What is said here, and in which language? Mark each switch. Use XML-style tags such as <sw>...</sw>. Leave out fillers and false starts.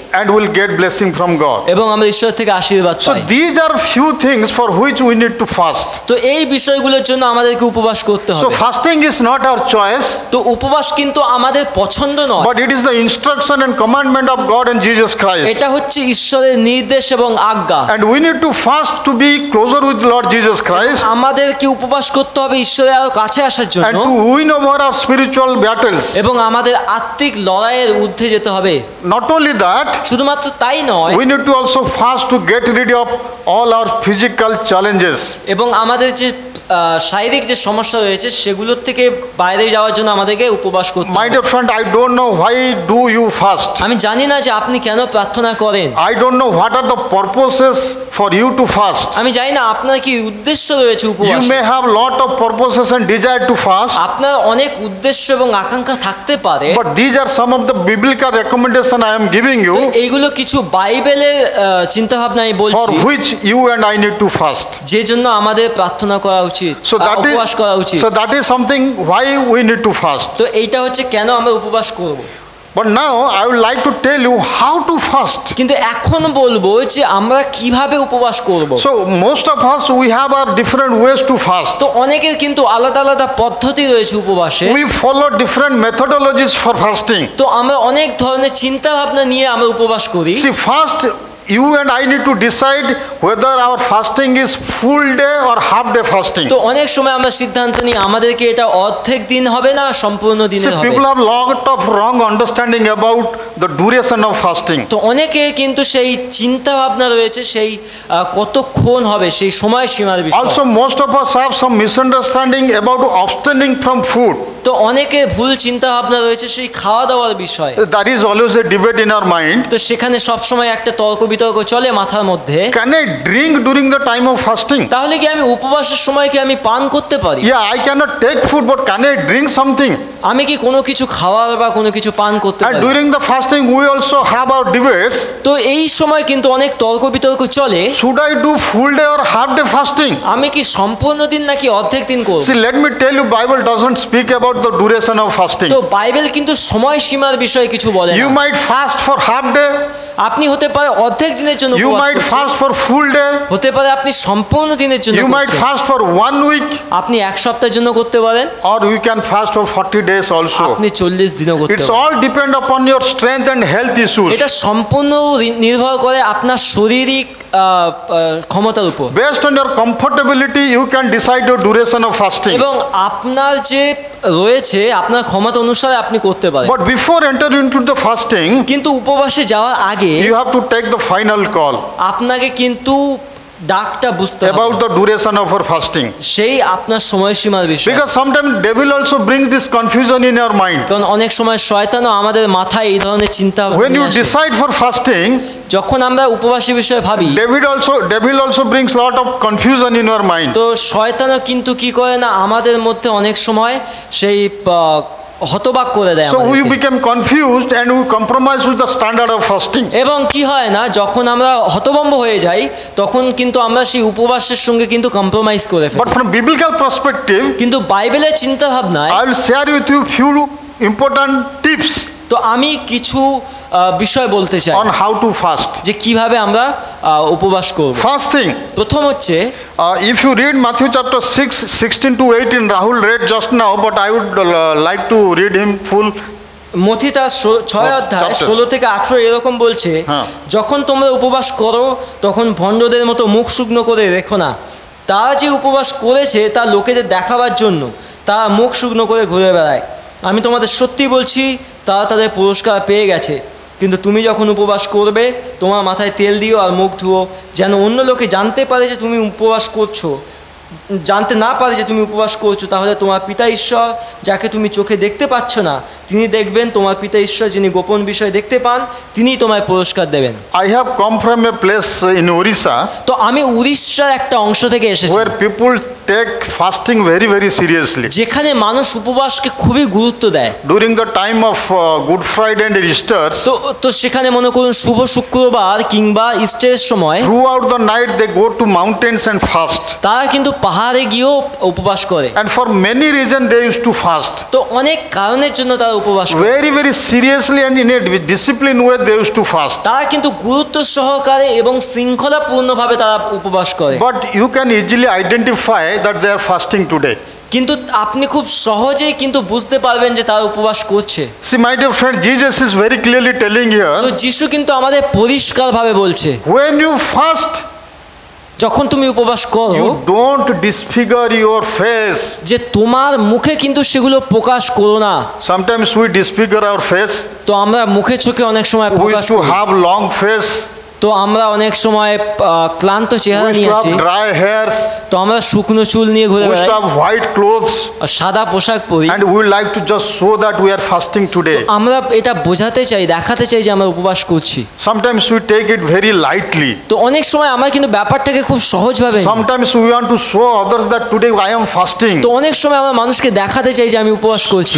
<en>and will get blessing from God.</en> <bn>এবং আমরা ঈশ্বর থেকে আশীর্বাদ</bn> <en>So</en> <bn>pi.</bn> <en>these are few things for which we need to fast.</en> <bn>তো এই বিষয়গুলোর জন্য আমাদেরকে উপবাস করতে</bn> <en>So</en> <bn>হবে।</bn> <en>fasting is not our choice,</en> <bn>তো উপবাস কিন্তু আমাদের পছন্দ নয়,</bn> <en>but it is the instruction and commandment of God and Jesus Christ.</en> <bn>এটা হচ্ছে ঈশ্বরের নির্দেশ এবং আজ্ঞা।</bn> <en>And we need to fast to be closer with Lord Jesus Christ</en> <bn>আমাদেরকে উপবাস করতে হবে ঈশ্বরের আরো কাছে আসার</bn> <en>and</en> <bn>জন্য</bn> <en>to win over our spiritual battles.</en> <bn>এবং আমাদের আত্মিক লড়াইয়ের ঊর্ধ্বে যেতে হবে।</bn> <en>Not only that,</en> <bn>শুধুমাত্র তাই নয়,</bn> <en>we need to also fast to get rid of all our physical challenges.</en> <bn>এবং আমাদের যে শারীরিক যে সমস্যা রয়েছে সেগুলোর থেকে বাইরে যাওয়ার জন্য আমাদেরকে উপবাস করতে</bn> <en>My</en> <bn>হবে।</bn> <en>dear friend, I don't know why do you fast.</en> <bn>আমি জানি না যে আপনি কেন প্রার্থনা করেন,</bn> <en>I don't know what are the purposes for you to fast.</en> <bn>আমি জানি না আপনার কি উদ্দেশ্য রয়েছে</bn> <en>You</en> <bn>উপবাস।</bn> <en>may have lot of purposes and desire to fast,</en> <bn>আপনার অনেক উদ্দেশ্য এবং আকাঙ্ক্ষা থাকতে পারে,</bn> <en>but these are some of the biblical recommendation I am giving</en> <bn>তো</bn> <en>you</en> <bn>এইগুলো কিছু বাইবেলের চিন্তা ভাবনা আমি</bn> <en>for</en> <bn>বলছি</bn> <en>which you and I need to fast.</en> <bn>যে জন্য আমাদের প্রার্থনা করা উচিত,</bn> <en>So that</en> <bn>উপবাস করা উচিত।</bn> <en>is something why we need to fast.</en> <bn>তো এইটা হচ্ছে কেন আমরা উপবাস করব।</bn> <en>But now I would like to tell you how to fast.</en> <bn>কিন্তু এখন বলবো যে আমরা কিভাবে উপবাস করব।</bn> <en>So most of us we have our different ways to fast.</en> <bn>তো অনেকের কিন্তু আলাদা আলাদা পদ্ধতি রয়েছে উপবাসে।</bn> <en>We follow different methodologies for fasting.</en> <bn>তো আমরা অনেক ধরনের চিন্তা ভাবনা নিয়ে আমরা উপবাস করি।</bn> <en>See, first you and I need to decide whether our fasting is full day or half day fasting.</en> <bn>তো অনেক সময় আমরা সিদ্ধান্ত নিই আমাদেরকে এটা অর্ধেক দিন হবে না সম্পূর্ণ দিনের</bn> <en>See,</en> <bn>হবে।</bn> <en>people have lot of wrong understanding about the duration of fasting.</en> <bn>তো অনেকে কিন্তু সেই চিন্তা ভাবনা রয়েছে সেই কতক্ষণ হবে সেই সময় সীমার বিষয়।</bn> <en>Also, most of us have some misunderstanding about abstaining from food.</en> <bn>তো অনেকের ভুল চিন্তা ভাবনা রয়েছে সেই খাওয়া দাওয়ার বিষয়।</bn> <en>That is always a debate in our mind.</en> <bn>তো সেখানে সবসময় একটা তর্ক বিতর্ক চলে মাথার মধ্যে।</bn> <en>Can I drink during the time of fasting?</en> <bn>তাহলে কি আমি উপবাসের সময় কি আমি পান করতে পারি?</bn> <en>Yeah, I cannot take food, but can I drink something?</en> <bn>আমি কি কোনো কিছু খাওয়ার বা কোনো কিছু পান করতে</bn> <en>And</en> <bn>পারি?</bn> <en>during the fasting, we also have our debates.</en> <bn>তো এই সময় কিন্তু অনেক তর্ক বিতর্ক চলে,</bn> <en>Should I do full day or half day fasting?</en> <bn>আমি কি সম্পূর্ণ দিন নাকি অর্ধেক দিন করব?</bn> <en>See, let me tell you, Bible doesn't speak about the duration of fasting.</en> <bn>তো বাইবেল কিন্তু সময় সীমার বিষয়ে কিছু বলে</bn> <en>You</en> <bn>না।</bn> <en>might fast for half day.</en> <bn>আপনি হতে পারে অর্ধেক দিনের জন্য</bn> <en>You</en> <bn>উপবাস</bn> <en>might</en> <bn>করছেন।</bn> <en>fast for full day.</en> <bn>হতে পারে আপনি সম্পূর্ণ দিনের জন্য</bn> <en>You might</en> <bn>করছেন।</bn> <en>fast for 1 week,</en> <bn>আপনি এক সপ্তাহের জন্য করতে পারেন,</bn> <en>or you can fast for 40 days also.</en> <bn>আপনি 40 দিনও করতে</bn> <en>It's</en> <bn>পারেন।</bn> <en>all depend upon your strength and health issues.</en> <bn>এটা সম্পূর্ণ নির্ভর করে আপনার শারীরিক ক্ষমতার উপর</bn> <en>Based on your comfortability, you can decide your duration of fasting.</en> <bn>এবং আপনার যে রয়েছে আপনার ক্ষমতা অনুসারে আপনি করতে পারেন।</bn> <en>But before entering into the fasting,</en> <bn>কিন্তু উপবাসে যাওয়ার আগে</bn> <en>you have to take the final call</en> <bn>আপনাকে কিন্তু ডাকটা বুঝতে হবে,</bn> <en>about the duration of our fasting.</en> <bn>সেই আপনার সময়সীমার বিষয়।</bn> <en>Because sometimes devil also brings this confusion in your mind.</en> <bn>কারণ অনেক সময় শয়তানও আমাদের মাথায় এই ধরনের চিন্তা</bn> <en>When you</en> <bn>নিয়ে আসে।</bn> <en>decide for fasting,</en> <bn>যখন আমরা উপবাসী বিষয়ে ভাবি</bn> <en>devil also brings lot of confusion in your mind.</en> <bn>তো শয়তানও কিন্তু কি করে না আমাদের মধ্যে অনেক সময় সেই হতবাক করে দেয়</bn> <en>So we</en> <bn>আমাদেরকে।</bn> <en>become confused and we compromise with the standard of fasting.</en> <bn>এবং কি হয় না যখন আমরা হতভম্ব হয়ে যাই তখন কিন্তু আমরা সেই উপবাসের সঙ্গে কিন্তু কম্প্রোমাইজ করে ফেলি।</bn> <en>But from biblical perspective,</en> <bn>কিন্তু বাইবেলের চিন্তা ভাবনায়</bn> <en>I will share with you few important tips</en> <bn>তো আমি কিছু বিষয় বলতে চাই</bn> <en>on how to fast.</en> <bn>যে কিভাবে আমরা উপবাস করব।</bn> <en>First thing,</en> <bn>প্রথম হচ্ছে</bn> <en>if you read Matthew chapter 6, 16 to 18, Rahul read just now, but I would like to read him full.</en> <bn>মথি তার 6 অধ্যায়</bn> <en>chapter.</en> <bn>16 থেকে 18 এরকম বলছে, হ্যাঁ। যখন তোমরা উপবাস করো তখন ভণ্ডদের মতো মুখ শুকনো করে রেখো না। তারা যে উপবাস করেছে তা লোকেদের দেখাবার জন্য তারা মুখ শুকনো করে ঘুরে বেড়ায়। আমি তোমাদের সত্যি বলছি তারা তাদের পুরস্কার পেয়ে গেছে। কিন্তু তুমি যখন উপবাস করবে তোমার মাথায় তেল দিও আর মুখ ধুও, যেন অন্য লোকে জানতে পারে যে তুমি উপবাস করছো। জানতে না পারে যে তুমি উপবাস করছো, তাহলে তোমার পিতা ঈশ্বর যাকে তুমি চোখে দেখতে পাচ্ছ না তিনি দেখবেন, তোমার পিতা ঈশ্বর যিনি গোপন বিষয় দেখতে পান তিনিই তোমায় পুরস্কার দেবেন।</bn> <en>I have come from a place in Orissa</en> <bn>তো আমি উড়িষ্যার একটা অংশ থেকে এসেছি</bn> <en>where people take fasting very, very seriously.</en> <bn>যেখানে মানুষ উপবাসকে খুবই গুরুত্ব দেয়।</bn> <en>During the time of Good Friday and Easter,</en> <bn>তো সেখানে মনে করুন শুভ শুক্রবার কিংবা ইস্টারের সময়</bn> <en>throughout the night they go to mountains and fast.</en> <bn>তারা কিন্তু পাহাড়ে গিয়েও উপবাস করে।</bn> <en>And for many reasons they used to fast.</en> <bn>তো অনেক কারণের জন্য তারা উপবাস করে।</bn> <en>Very, very seriously and in a disciplined way they used to fast.</en> <bn>তারা কিন্তু গুরুত্ব সহকারে এবং শৃঙ্খলাপূর্ণভাবে তারা উপবাস করে।</bn> <en>But you can easily identify that they are fasting today.</en> <bn>কিন্তু আপনি খুব সহজেই কিন্তু বুঝতে পারবেন যে তারা উপবাস করছে।</bn> <en>See, my dear friend, Jesus is very clearly telling</en> <bn>তো</bn> <en>here,</en> <bn>যিশু কিন্তু আমাদের পরিষ্কারভাবে বলছে</bn> <en>when you fast,</en> <bn>যখন তুমি উপবাস করো</bn> <en>you don't disfigure your face.</en> <bn>যে তোমার মুখে কিন্তু সেগুলো প্রকাশ করো না।</bn> <en>Sometimes we disfigure our face.</en> <bn>তো আমরা মুখে চোখে অনেক সময়</bn> <en>We</en> <bn>প্রকাশ</bn> <en>used to</en> <bn>করি।</bn> <en>have long face.</en> <bn>তো আমরা অনেক সময় ক্লান্ত চেহারা</bn> <en>We used</en> <bn>নিয়ে</bn> <en>to</en> <bn>আসি।</bn> <en>have dry hairs.</en> <bn>তো আমরা শুকনো চুল নিয়ে ঘুরে</bn> <en>We used to</en> <bn>বেড়াই</bn> <en>have white clothes.</en> <bn>আর সাদা পোশাক পরি।</bn> <en>And we would like to just show that we are fasting today.</en> <bn>আমরা এটা বোঝাতে চাই, দেখাতে চাই যে আমরা উপবাস করছি।</bn> <en>Sometimes we take it very lightly.</en> <bn>তো অনেক সময় আমরা কিন্তু ব্যাপারটাকে খুব সহজভাবে নিই।</bn> <en>Sometimes we want to show others that today I am fasting.</en> <bn>তো অনেক সময় আমরা মানুষকে দেখাতে চাই যে আমি উপবাস করছি।</bn>